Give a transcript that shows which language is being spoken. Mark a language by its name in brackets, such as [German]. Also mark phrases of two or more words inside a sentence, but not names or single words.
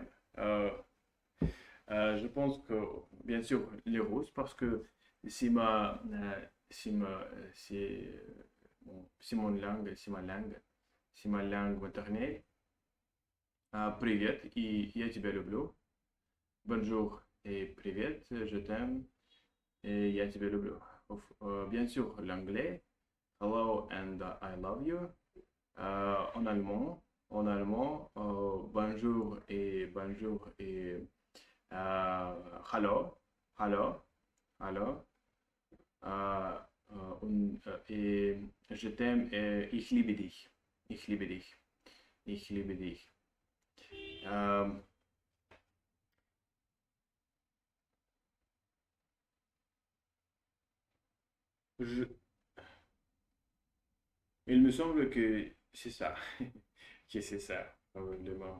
[French] Euh, je pense que, bien sûr, les Russes, parce que c'est ma, c'est ma, c'est mon langue, c'est ma langue maternelle. [Russian] Привет, и я тебя люблю. [French] Bonjour et привет, je t'aime et [Russian] я тебя люблю. [French] Bien sûr, l'anglais, [English] hello and I love you. [French] En allemand, bonjour et [German] hallo, hallo, hallo. [French] Euh, et je t'aime et [German] ich liebe dich, ich liebe dich, ich liebe dich. [French] Euh, je, il me semble que c'est ça, que c'est ça, probablement.